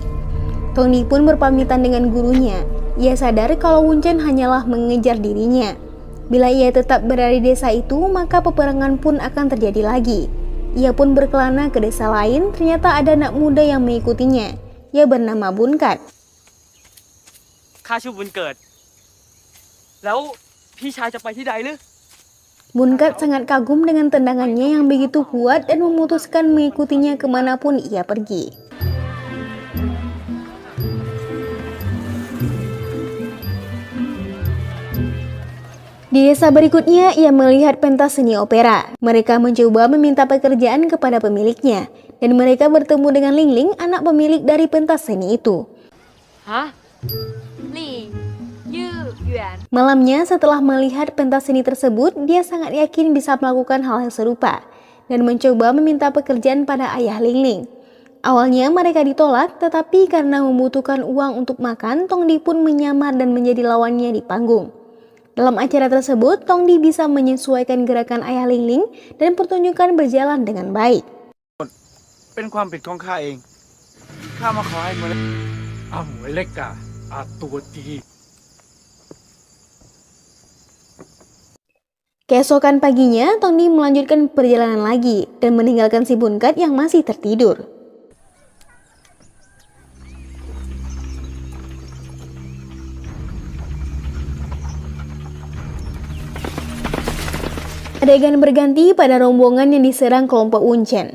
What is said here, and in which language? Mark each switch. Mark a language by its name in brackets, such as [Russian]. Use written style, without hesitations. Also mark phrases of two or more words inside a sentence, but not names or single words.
[Indonesian] Tong Di pun berpamitan dengan gurunya. Ia sadar kalau Wun Chen hanyalah mengejar dirinya. Bila ia tetap berada di desa itu, maka peperangan pun akan terjadi lagi. Ia pun berkelana ke desa lain, ternyata ada anak muda yang mengikutinya. Ia bernama Bun Kat. [Thai] ข้าชื่อบุญเกิด แล้วพี่ชายจะไปที่ใดหรือ [Indonesian] Bun Kat sangat kagum dengan tendangannya yang begitu kuat dan memutuskan mengikutinya kemanapun ia pergi. Di desa berikutnya, ia melihat pentas seni opera. Mereka mencoba meminta pekerjaan kepada pemiliknya, dan mereka bertemu dengan Ling Ling, anak pemilik dari pentas seni itu. ฮะลี่ยืดหยวน Malamnya, setelah melihat pentas seni tersebut, dia sangat yakin bisa melakukan hal yang serupa, dan mencoba meminta pekerjaan pada ayah Ling Ling. Awalnya mereka ditolak, tetapi karena membutuhkan uang untuk makan, Tong Di pun menyamar dan menjadi lawannya di panggung. Dalam acara tersebut, Tong Di bisa menyesuaikan gerakan ayah Ling Ling dan pertunjukan berjalan dengan baik. [Thai] เป็นความผิดของข้าเองข้ามาขอให้มา อาหมวยเล็กกะอาตัวดี [Indonesian] Keesokan paginya, Tongdi melanjutkan perjalanan lagi dan meninggalkan si Bunkat yang masih tertidur. Adegan berganti pada rombongan yang diserang kelompok Wuchen.